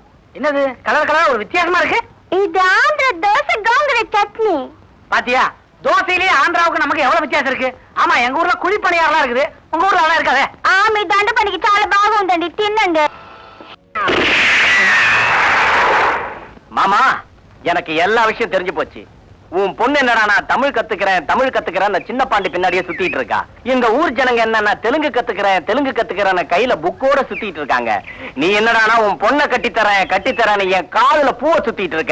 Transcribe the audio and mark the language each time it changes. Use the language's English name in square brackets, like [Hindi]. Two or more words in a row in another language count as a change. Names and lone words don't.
[Tamil] என்னது கலர் கலரா ஒரு வித்தியாசமா இருக்கு? இது ஆந்திர தோசை கோங்குற சட்னி. பாத்தியா, தோசையிலேயே ஆந்திராவுக்கு நமக்கு எவ்வளவு வித்தியாசம் இருக்கு. ஆமா, எங்க ஊர்ல குழி பணியாரெல்லாம் இருக்குது, உங்க ஊர்ல அதெல்லாம் இருக்காதே. [Telugu] మీ దండ పనికి చాలా బాగుందండి, తినండి. [Tamil] மாமா, எனக்கு எல்லா விஷயம் தெரிஞ்சு போச்சு. உன் பொண்ணு என்னடா நான் தமிழ் கத்துக்கிறேன் சின்ன பாண்டி பின்னாடியே சுத்திட்டு இருக்கா. எங்க ஊர் ஜனங்க என்ன தெலுங்கு கத்துக்கிறேன் கையில புக்கோட சுத்திட்டு இருக்காங்க. நீ என்னடானா உன் பொண்ணை கட்டித்தரேன் என் காதுல பூவை சுத்திட்டு இருக்க.